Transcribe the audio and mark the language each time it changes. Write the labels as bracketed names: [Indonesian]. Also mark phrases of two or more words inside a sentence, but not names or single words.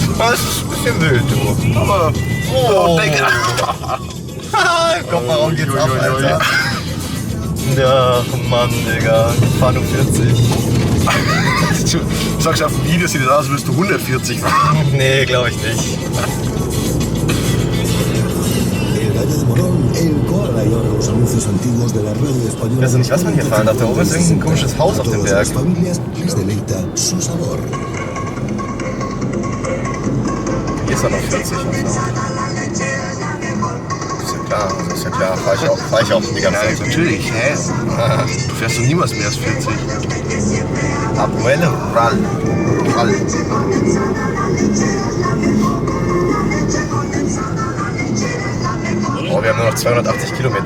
[German] das ist ein bisschen wild, du. Aber, Oh. denke, Kopfwarum geht's ab, Alter. Ja, Mann, Digga. Ich fahr nur 40. du sagst auf dem Video, sieht das aus, als würdest du 140 fahren. Nee, glaube ich nicht. [Spanish] El Valle de Morón, el Corralón, los anuncios antiguos de la radio española. [German] Weißt du nicht, was man hier fahren darf? Da oben ist irgendein komisches Haus auf dem Berg. [Spanish] Las familias les deleita su sabor. [German] Hier ist er noch 40 und so. Ist ja klar, fahr ich auch die ganze Ja, Zeit. natürlich, hä? Du fährst doch niemals mehr als 40. Abuelo Ral. Oh, wir haben nur noch 280 Kilometer.